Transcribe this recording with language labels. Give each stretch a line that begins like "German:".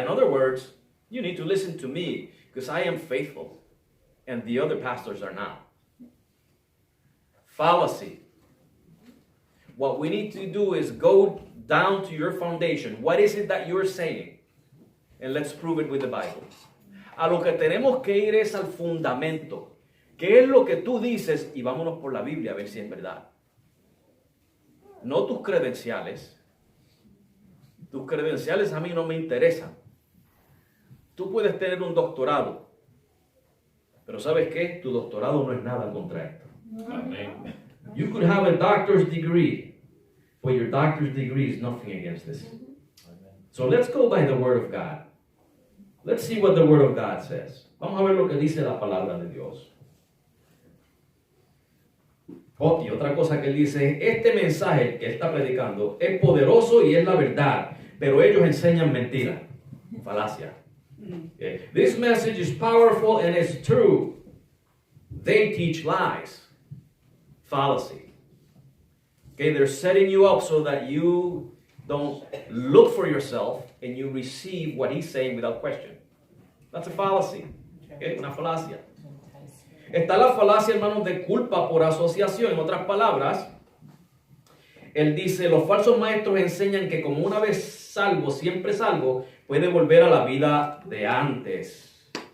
English: In other words, you need to listen to me because I am faithful and the other pastors are not. Fallacy. What we need to do is go down to your foundation. What is it that you're saying? And let's prove it with the Bible.
Spanish: A lo que tenemos que ir es al fundamento. ¿Qué es lo que tú dices? Y vámonos por la Biblia a ver si es verdad. No tus credenciales. Tus credenciales a mí no me interesan. Tú puedes tener un doctorado. Pero ¿sabes qué? Tu doctorado no es nada contra esto. Amén.
English: You could have a doctor's degree, but your doctor's degree is nothing against this. So let's go by the Word of God. Let's see what the Word of God says.
Spanish: Vamos a ver lo que dice la palabra de Dios. Y otra cosa que él dice, este mensaje que él está predicando es poderoso y es la verdad, pero ellos enseñan mentira, falacia.
English: Okay. This message is powerful and it's true. They teach lies. Fallacy. Okay, they're setting you up so that you don't look for yourself and you receive what he's saying without question. That's a fallacy. Okay,
Spanish: una falacia. Está la falacia, hermanos, de culpa por asociación. En otras palabras, él dice, los falsos maestros enseñan que como una vez salvo, siempre salvo, puede volver a la vida de antes.